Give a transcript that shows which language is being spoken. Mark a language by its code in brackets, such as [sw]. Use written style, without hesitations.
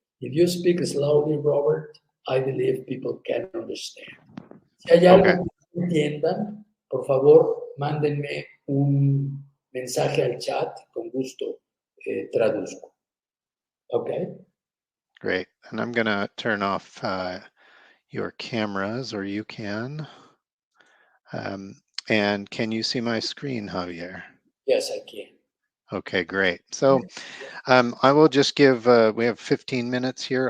[en] If you speak slowly, Robert, I believe people can understand. [es] Si hay algo que no entiendan, por favor, mándenme un mensaje al chat, con gusto traduzco. [en] Okay? Great. And I'm going to turn off your cameras, or you can. And can you see my screen, Javier? Yes, I can. Okay, great. So I will just give, we have 15 minutes here.